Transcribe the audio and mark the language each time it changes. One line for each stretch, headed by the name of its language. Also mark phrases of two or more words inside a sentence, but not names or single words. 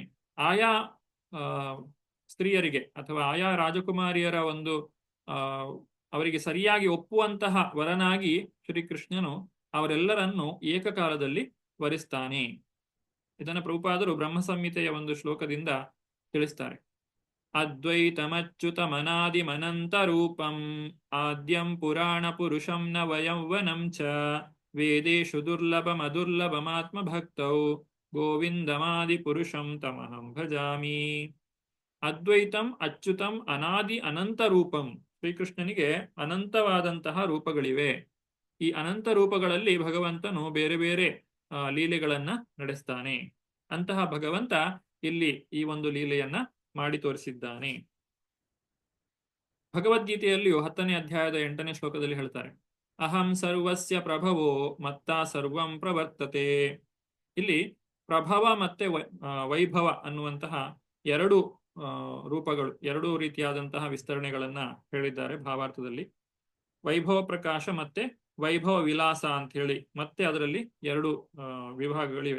Kannada: ಆಯಾ ಸ್ತ್ರೀಯರಿಗೆ ಅಥವಾ ಆಯಾ ರಾಜಕುಮಾರಿಯರ ಒಂದು ಅವರಿಗೆ ಸರಿಯಾಗಿ ಒಪ್ಪುವಂತಹ ವರನಾಗಿ ಶ್ರೀಕೃಷ್ಣನು ಅವರೆಲ್ಲರನ್ನು ಏಕಕಾಲದಲ್ಲಿ ವರಿಸ್ತಾನೆ. ಇದನ್ನು ಪ್ರಭುಪಾದರು ಬ್ರಹ್ಮ ಸಂಹಿತೆಯ ಒಂದು ಶ್ಲೋಕದಿಂದ ತಿಳಿಸ್ತಾರೆ.
Sanskrit: ಅದ್ವೈತಮಚ್ಯುತಮನಾದಿಮನಂತ ರೂಪಂ ಆದ್ಯಂ ಪುರಾಣ ಪುರುಷಂ ನವಯೌವನಂ ಚ ವೇದೇಶು ದುರ್ಲಭಮದುರ್ಲಭಮಾತ್ಮ ಭಕ್ತೌ ಗೋವಿಂದಮಾದಿ ಪುರುಷಂ ತಮಹಂ ಭಜಾಮಿ. ಅದ್ವೈತಂ ಅಚ್ಯುತಂ ಅನಾದಿ ಅನಂತ ರೂಪಂ.
Kannada: ಶ್ರೀಕೃಷ್ಣನಿಗೆ ಅನಂತವಾದಂತಹ ರೂಪಗಳಿವೆ. ಈ ಅನಂತ ರೂಪಗಳಲ್ಲಿ ಭಗವಂತನು ಬೇರೆ ಬೇರೆ ಲೀಲೆಗಳನ್ನ ನಡೆಸ್ತಾನೆ. ಅಂತಹ ಭಗವಂತ ಇಲ್ಲಿ ಈ ಒಂದು ಲೀಲೆಯನ್ನ ಮಾಡಿ ತೋರಿಸಿದ್ದಾನೆ. ಭಗವದ್ಗೀತೆಯಲ್ಲಿಯೂ 10ನೇ ಅಧ್ಯಾಯದ 8ನೇ ಶ್ಲೋಕದಲ್ಲಿ ಹೇಳ್ತಾರೆ,
Sanskrit: ಅಹಂ ಸರ್ವಸ್ಯ ಪ್ರಭವೋ ಮತ್ತ ಸರ್ವಂ ಪ್ರವರ್ತತೆ.
Kannada: ಇಲ್ಲಿ ಪ್ರಭವ ಮತ್ತೆ ವೈಭವ ಅನ್ನುವಂತಹ ಎರಡು ರೂಪಗಳು, ಎರಡೂ ರೀತಿಯಾದಂತಹ ವಿಸ್ತರಣೆಗಳನ್ನ ಹೇಳಿದ್ದಾರೆ ಭಾವಾರ್ಥದಲ್ಲಿ. ವೈಭವ ಪ್ರಕಾಶ ಮತ್ತೆ ವೈಭವ ವಿಲಾಸ ಅಂತ ಹೇಳಿ ಮತ್ತೆ ಅದರಲ್ಲಿ ಎರಡು ವಿಭಾಗಗಳಿವೆ.